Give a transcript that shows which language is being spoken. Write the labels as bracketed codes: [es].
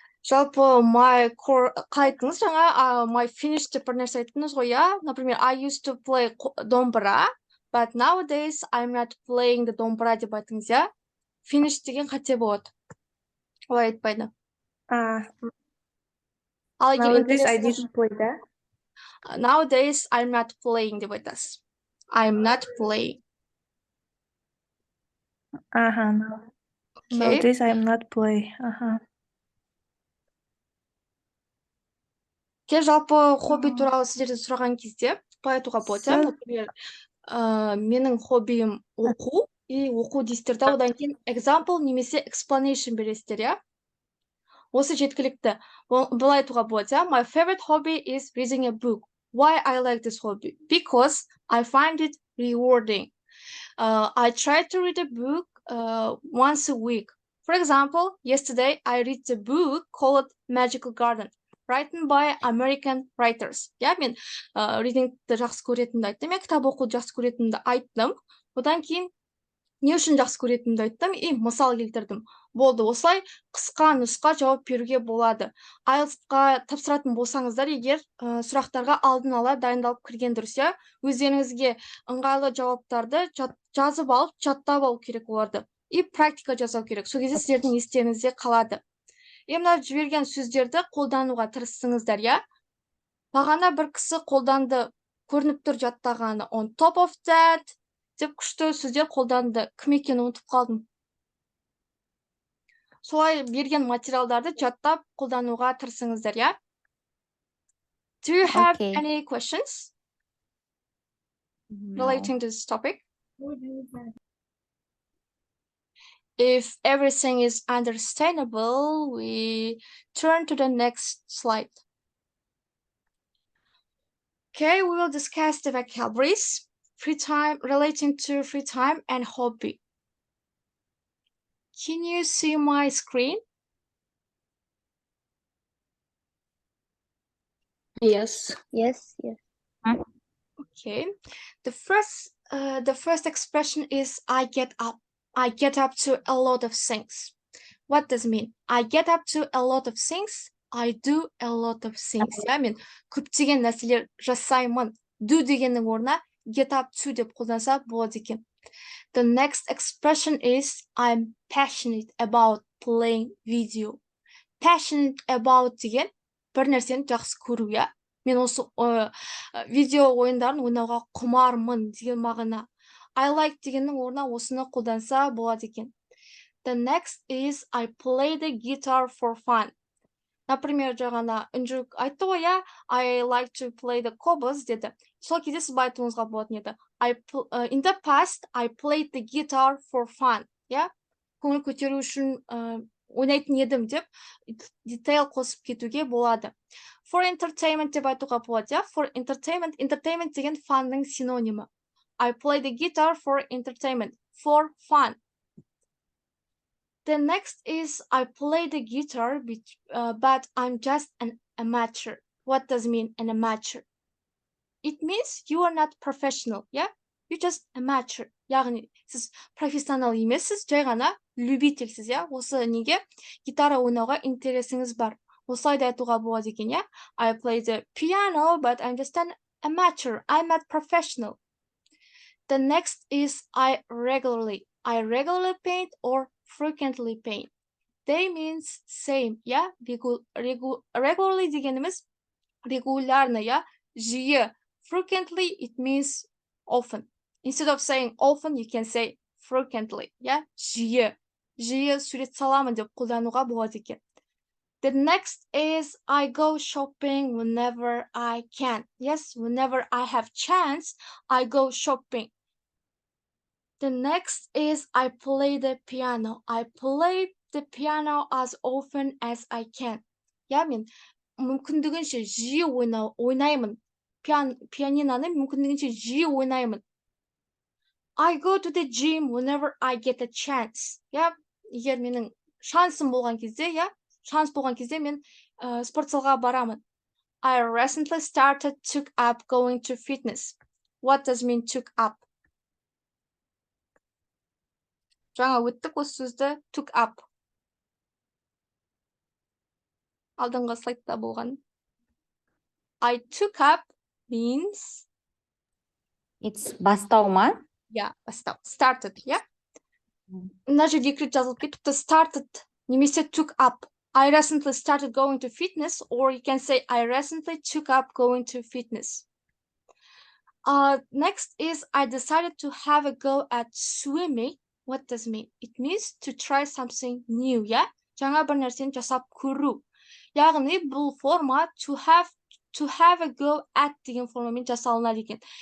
[kk] Жалпы my core қайтыңыз жаңа [en] my finished [kk] деп бір нәрсе айттыңыз ғой, иә? [en] Например, I used to play домбыра, but nowadays I'm not playing the домбыра [kk] деп айтыңыз, [en] иә? [kk] Finish деген қате болады. Олай айтпайды. [en] Nowadays I didn't play that. Nowadays I'm not playing [kk] деп айтасыз. [en] I'm not playing. Nowadays I'm not play. [kk] Жалпы хобби туралы сіздерден сұраған кезде былай айтуға болады, например, менің хоббиім оқу, оқу дейсіздер да, одан кейін example немесе explanation бересіздер, иә? Осы жеткілікті. Былай айтуға болады, иә? [en] My favorite hobby is reading a book. Why I like this hobby? Because I find it rewarding. I try to read a book once a week. For example, yesterday I read a book called Magical Garden, written by American writers. Yeah, [kk] мен readingті жақсы көретінімді айттым, мен кітап оқуды жақсы көретінімді айттым. Одан кейін не үшін жақсы көретінімді айттым, мысал келтірдім. Болды, осылай қысқа нұсқа жауап беруге болады. IELTS-қа тапсыратын болсаңыздар, егер сұрақтарға алдын ала дайындалып кірген дұрыс, иә? Өздеріңізге ыңғайлы жауаптарды жазып алып, жаттап алу керек оларды. Практика жасау керек. Сол кезде сіздердің естеріңізде қалады. Мына жіберген сөздерді қолдануға тырысыңыздар, иә? Бағана бір кісі қолданды, көрініп тұр жаттағаны. [en] On top of that [kk] деп күшті сөздер қолданды. Кім екенін ұмытып қалдым. Солай берген материалдарды жаттап қолдануға тырысыңыздар, иә? [en] Do you have any questions relating to this topic? If everything is understandable, we turn to the next slide. Okay, we will discuss the vocabularies, free time, relating to free time and hobby. Can you see my screen? Yes. Yes, yes. Okay. The first expression is I get up. I get up to a lot of things. What does it mean? I get up to a lot of things. I do a lot of things. [kk] Я мен көптеген нәрселер жасаймын. Do дегеннің орнына [en] get up to [kk] деп қолданса болады екен. [en] The next expression is I'm passionate about playing video. Passionate about [kk] деген бір нәрсені жақсы көру, иә. Мен осы видео ойындарын ойнауға құмармын деген мағына. [en] I like [kk] дегеннің орнына осыны қолданса болады екен. [en] The next is I play the guitar for fun. [kk] Например, жаңа Үнжу айтты ғой, иә, [en] I like to play the cobbles [kk] деді. Сол кезде сіз айтуыңызға болатын еді. [en] In the past, I played the guitar for fun. Yeah? [kk] Көңіл көтеру үшін ойнайтын едім деп детайл қосып кетуге болады. [en] For entertainment [kk] деп айтуға болады. [en] Yeah? For entertainment [kk] деген фанның синонимі. [en] I play the guitar for entertainment, for fun. The next is I play the guitar, but I'm just an amateur. What does it mean, an amateur? It means you are not professional, yeah? You're just amateur. [kk] Яғни, сіз профессионал емессіз, жай ғана любительсіз, yeah? Осы неге гитара ойнауға интересіңіз бар. Осылай да айтуға болады екен, yeah? [en] I play the piano, but I'm just an amateur. I'm not professional. The next is I regularly paint or frequently paint. They means same, yeah? [kk] Regularly дегеніміз регулярно, yeah? Жиі. [en] Frequently, it means often. Instead of saying often, you can say frequently, yeah? [kk] Жиі. Жиі сурет саламын деп қолдануға болады екен. [en] The next is I go shopping whenever I can. Yes, whenever I have chance, I go shopping. The next is I play the piano. I play the piano as often as I can. [kk] Я мен мүмкіндігінше жиі ойнаймын. Пианиноны мүмкіндігінше жиі ойнаймын. [en] I go to the gym whenever I get a chance. [kk] Я егер менің шансым болған кезде, я шанс болған кезде мен спортзалға барамын. [en] I recently took up going to fitness. What does mean took up? [kk] Жаңа өттік осы сөзді took up. Алдыңғы слайдта болған. [en] I took up means It's [kk] бастау ма? Yeah, бастау. [en] Started, yeah? [kk] Мына жерде екі рет жазылып кетіпті. [en] Started немесе took up. I recently started going to fitness, or you can say I recently took up going to fitness. Next is I decided to have a go at swimming. What does it mean? It means to try something new, yeah? [kk] Жаңа бір нәрсені жасап көру. Яғни бұл форма to have a go at деген формамен жасалынады екен.